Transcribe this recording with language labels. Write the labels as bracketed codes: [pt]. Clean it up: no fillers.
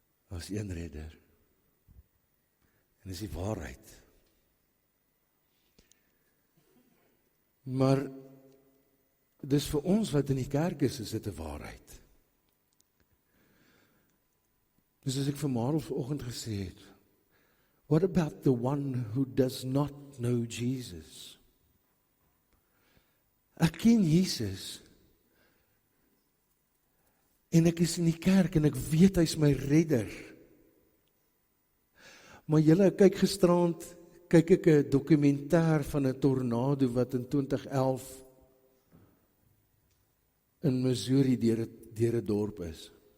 [af] as een redder, en dis die waarheid, maar dis vir ons wat in die kerk is dit 'n waarheid. Dus as ek vir Marel vanoggend gesê het, [en] what about the one who does not know Jesus? [af] Ek ken Jesus, en ek is in die kerk, en ek weet hy is my redder. Maar julle, kyk gisterand, kyk ek 'n dokumentêr van 'n tornado wat in 2011 in Missouri deur 'n dorp is.